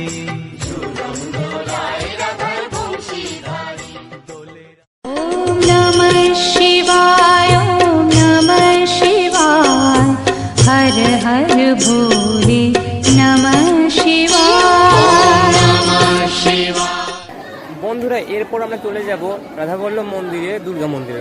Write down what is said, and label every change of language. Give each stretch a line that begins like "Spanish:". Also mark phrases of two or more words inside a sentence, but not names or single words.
Sanskrit: ওম নমঃ শিবায় ওম নমঃ শিবায় হর হর ভোলে নমঃ শিবায় নমঃ শিবায়।
Bangla: বন্ধুরা এরপর আমরা চলে যাব রাধাবল্লভ মন্দিরে, দুর্গা মন্দিরে।